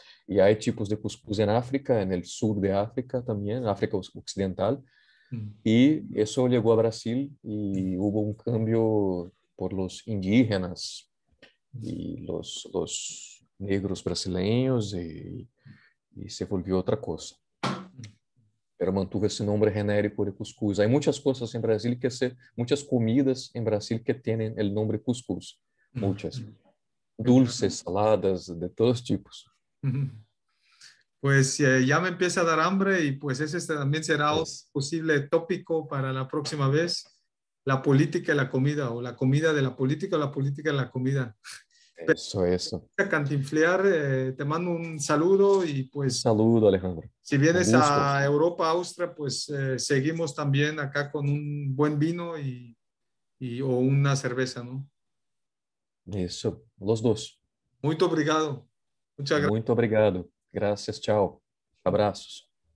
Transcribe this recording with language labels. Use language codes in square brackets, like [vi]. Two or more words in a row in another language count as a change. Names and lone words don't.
[es] Y hay tipos de cuscús en África, en el sur de África también, África Occidental, mm, y eso llegó a Brasil y hubo un cambio por los indígenas y los negros brasileños y se volvió otra cosa, mm. pero mantuvo [pt] esse nome genérico de cuscuz. Há muitas coisas em Brasil muitas comidas em Brasil que têm o nome cuscuz, Mm, muitas, [es] mm. Genial. dulces, saladas, de todos tipos. Ujú. Pues ya me empieza a dar hambre y pues ese también será un Es, posible tópico para la próxima vez, la política y la comida, o la comida de la política o la política de la comida. eso. A Cantinflear, te mando un saludo y Un pues saludo, Alejandro. si Un vienes gusto. a Europa, Austria, pues seguimos también acá con un buen vino o una cerveza, ¿no? Eso, los dos. [pt] Muito obrigado. [es] Muchas gracias. [pt] Muito obrigado. Graças, tchau. Abraços.